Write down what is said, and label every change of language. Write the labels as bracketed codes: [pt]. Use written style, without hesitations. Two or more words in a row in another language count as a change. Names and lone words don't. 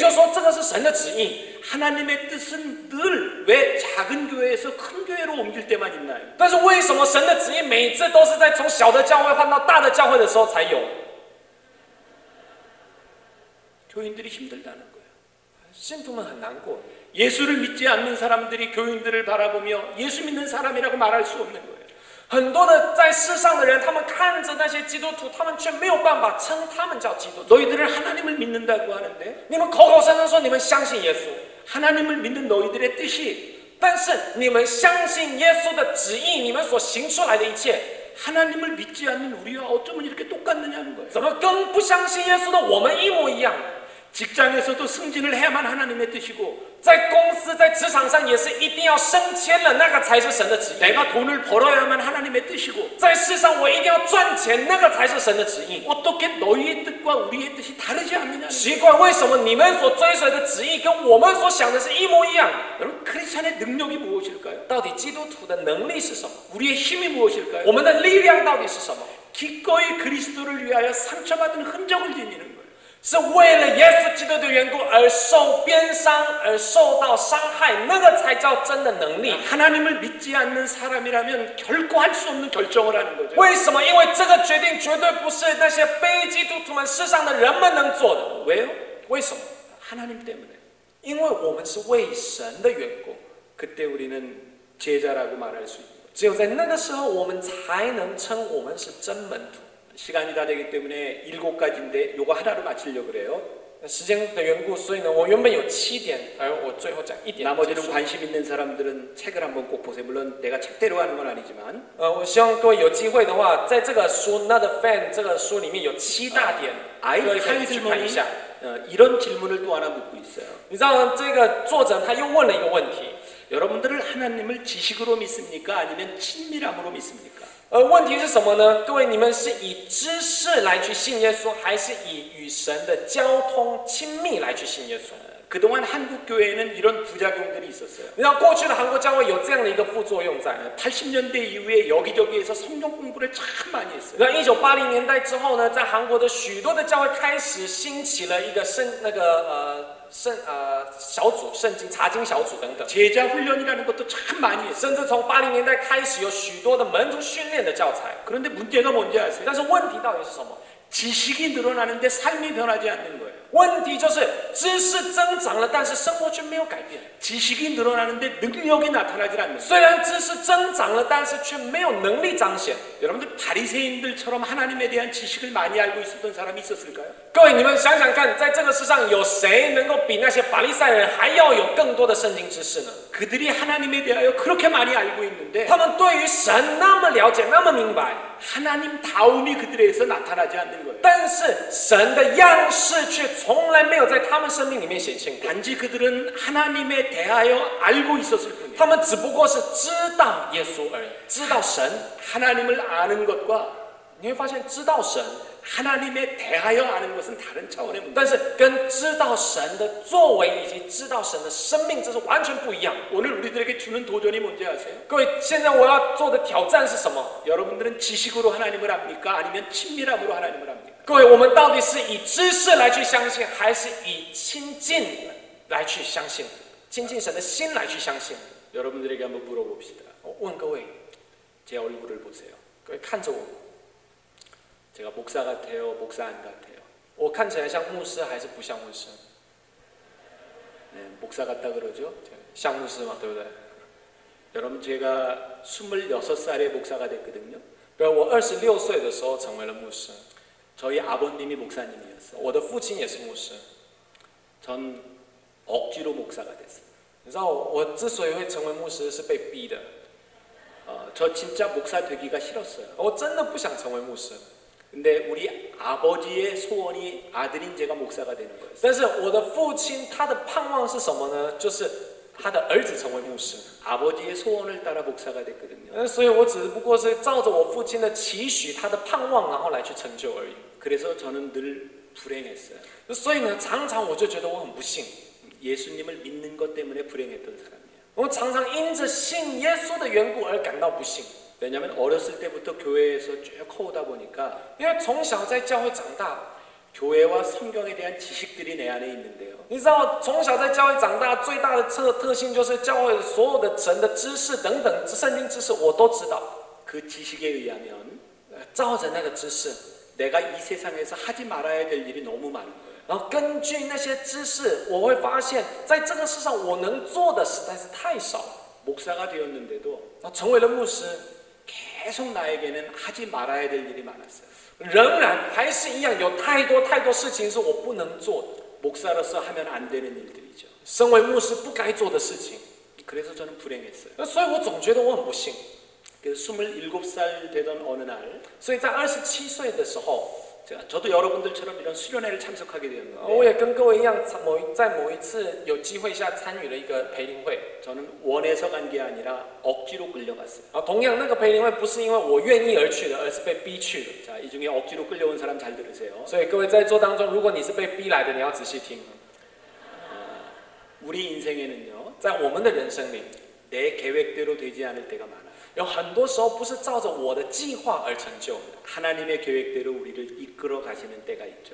[zh] 就说这个是神的旨意。 [ko] 하나님의 뜻은 늘 왜 작은 교회에서 큰 교회로 옮길 때만 있나요? [zh] 但是为什么神的旨意每次都是在从小的教会换到大的教会的时候才有？ [ko] 교인들이 힘들다는 거예요. [zh] 信徒们很难过。 [ko] 예수를 믿지 않는 사람들이 교인들을 바라보며 예수 믿는 사람이라고 말할 수 없는 거예요. [zh] 很多的在世上的人，他们看着那些基督徒，他们却没有办法称他们叫基督徒。 [ko] 너희들은 하나님을 믿는다고 하는데 [zh] 你们口口声声说你们相信耶稣， [ko] 하나님을 믿는 너희들의 뜻이 [zh] 但是你们相信耶稣的旨意，你们所行出来的一切， [ko] 하나님을 믿지 않는 우리와 어쩌면 이렇게 똑같느냐는 거예요. [zh] 怎么跟不相信耶稣的我们一模一样？ [ko] 직장에서도 승진을 해야만 하나님의 뜻이고 [zh] 在公司、在职场上也是一定要升迁了，那个才是神的旨意。 [ko] 내가 돈을 벌어야만 하나님의 뜻이고 [zh] 在世上我一定要赚钱，那个才是神的旨意。 [ko] 어떻게 너희의 뜻과 우리의 뜻이 다르지 않느냐? [zh] 奇怪，为什么你们所追随的旨意跟我们所想的是一模一样？ [ko] 여러분 크리스천의 능력이 무엇일까요? [zh] 到底基督徒的能力是什么？ [ko] 우리의 힘이 무엇일까요? [zh] 我们的力量到底是什么？ [ko] 기꺼이 그리스도를 위하여 상처받은 흔적을 지니는 거예요. [zh] 是为了耶稣基督的缘故而受鞭伤，而受到伤害，那个才叫真的能力。 [ko] 하나님을 믿지 않는 사람이라면 결코 할 수 없는 결정을 하는 거죠. [zh] 为什么？因为这个决定绝对不是那些非基督徒们世上的人们能做的。 [ko] 왜요? [zh] 为什么？ [ko] 하나님 때문에. [zh] 因为我们是为神的缘故。 [ko] 그때 우리는 제자라고 말할 수 있는 거죠. [zh] 只有在那个时候，我们才能称我们是真门徒。 [ko] 시간이 다 되기 때문에 7가지인데 요거 하나로 마치려고 그래요. [zh] 时间的缘故，所以呢，我原本有7点，而我最后讲1点。 [ko] 나머지는 관심 있는 사람들은 책을 한번 꼭 보세요. 물론 내가 책대로 하는 건 아니지만. [zh] 我希望各位有机会的话，在这个书《Not a Fan》这个书里面有7大点，各位可以去看一下。 [ko] 이런 질문을 또 하나 묻고 있어요. [zh] 你知道这个作者他又问了一个问题， [ko] 여러분들을 하나님을 지식으로 믿습니까? 아니면 친밀함으로 믿습니까? [zh] 问题是什么呢？各位，你们是以知识来去信耶稣，还是以与神的交通亲密来去信耶稣？ [ko] 그동안 한국 교회에는 이런 부작용들이 있었어요. [zh] 你知道过去的韩国教会有这样的一个副作用在。 [ko] 80년대 이후에 여기저기에서 성경 공부를 참 많이 했어요. [zh] 那1980年代之后呢，在韩国的许多的教会开始兴起了一个小组，圣经查经小组等等。 [ko] 제자 훈련이라는 것도 참 많이 했어요. [zh] 甚至从80年代开始，有许多的门徒训练的教材。 [ko] 그런데 문제가 뭔지 아세요? [zh] 但是问题到底是什么？ [ko] 지식이 늘어나는데 삶이 변하지 않는 거예요. [zh] 问题就是知识增长了，但是生活却没有改变。 [ko] 지식이 늘어나는데 능력이 나타나질 않는 거예요. [zh] 虽然知识增长了，但是却没有能力彰显。 [ko] 여러분들 바리새인들처럼 하나님에 대한 지식을 많이 알고 있었던 사람이 있었을까요? [zh] 各位，你们想想看，在这个世上有谁能够比那些法利赛人还要有更多的圣经知识呢？ [ko] 그들이 하나님에 대하여 그렇게 많이 알고 있는데 [zh] 他们对于神那么了解，那么明白， [ko] 하나님 다움이 그들에게서 나타나지 않는 거예요. [zh] 但是神的样式却从来没有在他们生命里面显现过。 [ko] 단지 그들은 하나님에 대하여 알고 있었을 뿐이에요. [zh] 他们只不过是知道耶稣而已，知道神。 [ko] 하나님을 아는 것과 [zh] 你会发现，知道神， [ko] 하나님에 대하여 아는 것은 다른 차원의 문제. [zh] 但是跟知道神的作为以及知道神的生命，这是完全不一样。 [ko] 오늘 우리들에게 주는 도전이 뭔지 아세요? [zh] 各位，现在我要做的挑战是什么？ [ko] 여러분들은 지식으로 하나님을 압니까? 아니면 친밀함으로 하나님을 압니까? [zh] 各位，我们到底是以知识来去相信，还是以亲近来去相信？亲近神的心来去相信？ [ko] 여러분들에게 한번 물어봅시다. [zh] 我问各位， [ko] 제 얼굴을 보세요. [zh] 各位看着我， [ko] 제가 목사 같아요? 목사 안 같아요? [zh] 我看起来像牧师还是不像牧师？ [ko] 네, 목사 같다 그러죠? [zh] 像牧师嘛，对不对？ [ko] 여러분 제가 26살에 목사가 됐거든요. [zh] 我26岁的时候成为了牧师， [ko] 저희 아버님이 목사님이었어요. [zh] 我的父亲也是牧师。 [ko] 전 억지로 목사가 됐어요. [zh] 你知道我之所以会成为牧师是被逼的， [ko] 저 진짜 목사 되기가 싫었어요. [zh] 我真的不想成为牧师。 [ko] 근데 우리 아버지의 소원이 아들인 제가 목사가 되는 거예요. [zh] 但是我的父亲他的盼望是什么呢？就是他的儿子成为牧师。 [ko] 아버지의 소원을 따라 목사가 됐거든요. [zh] 所以我只不过是照着我父亲的期许，他的盼望，然后来去成就而已。 [ko] 그래서 저는 늘 불행했어요. [zh] 所以呢，常常我就觉得我很不幸。 [ko] 예수님을 믿는 것 때문에 불행했던 사람이에요. [zh] 我常常因着信耶稣的缘故而感到不幸。 [ko] 왜냐하면 어렸을 때부터 교회에서 쭉 커오다 보니까 [zh] 因为从小在教会长大， [ko] 교회와 성경에 대한 지식들이 내 안에 있는데요. [zh] 你知道从小在教会长大最大的特性就是教会所有的神的知识等等圣经知识我都知道。 [ko] 그 지식에 의하면 [zh] 照着那个知识， [ko] 내가 이 세상에서 하지 말아야 될 일이 너무 많은 거예요. [zh] 然后根据那些知识，我会发现在这个世上我能做的实在是太少了。 [ko] 목사가 되었는데도 [zh] 然后成为了牧师， [ko] 계속 나에게는 하지 말아야 될 일이 많았어요. [zh] 仍然还是一样有太多事情是我不能做的。 [ko] 목사로서 하면 안 되는 일들이죠. [zh] 身为牧师不该做的事情， [ko] 그래서 저는 불행했어요. [zh] 所以我总觉得我很不幸。 [ko] 그래서 27살 되던 어느 날 [zh] 所以在27岁的时候， [ko] 저도 여러분들처럼 이런 수련회를 참석하게 [zh] 我 [ko] 되었는데 [zh] 也跟各位一样，在某一次有机会下参与了一个培灵会。 [ko] 저는 원해서 간 게 아니라 억지로 끌려갔어요. [zh] 同样那个培灵会不是因为我愿意而去的，而是被逼去的。 [ko] 자, 이 중에 억지로 끌려온 사람 잘 들으세요. [zh] 所以各位在座当中，如果你是被逼来的，你要仔细听。 [ko] 우리 인생에는요, [zh] 在我们的人生里， [ko] 내 계획대로 되지 않을 때가 많아요. [zh] 有很多时候不是照着我的计划而成就的， [ko] 하나님의 계획대로 우리를 이끌어 가시는 때가 있죠.